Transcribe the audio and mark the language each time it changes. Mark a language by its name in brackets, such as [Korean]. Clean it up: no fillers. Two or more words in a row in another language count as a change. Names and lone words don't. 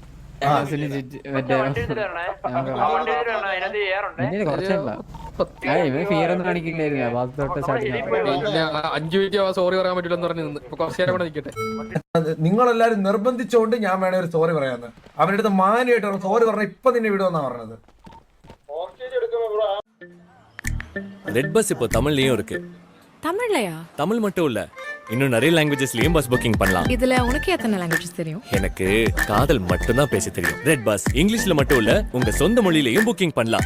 [Malayalam] ഇവൻ ഫിയർ ഒന്നും കാണിക്കില്ലായിരുന്നു. 5 മിനിറ്റ് സോറി പറയാൻ പറ്റില്ലെന്ന് പറഞ്ഞു നിന്ന്. ഇപ്പൊ കുറച്ചു നേരം കൂടെ നിൽക്കട്ടെ. നിങ്ങളെല്ലാരും നിർബന്ധിച്ചോണ്ട് ഞാൻ വേണേ ഒരു സോറി പറയാന്ന് അവരുടെ അടുത്ത് മാന്യമായിട്ട് സോറി പറഞ്ഞ ഇപ്പൊ നിന്നെ വിടുമെന്നാ പറഞ്ഞത്. [Tamil] ரெட் பஸ் இப்போ தமிழ்லயும் இருக்கு. தமிழ்லையா? தமிழ் மட்டும் இல்ல, இன்னும் நிறைய லாங்குவேஜஸ்லயும் [English] bus booking [Tamil] பண்ணலாம். இதுல உனக்கு எத்தனை லாங்குவேஜஸ் தெரியும்? எனக்கு காதல் மட்டும் தான் பேச தெரியும். ரெட் பஸ் இங்கிலீஷ்ல மட்டும் இல்ல, உங்க சொந்த மொழியிலயும் புக்கிங் பண்ணலாம்.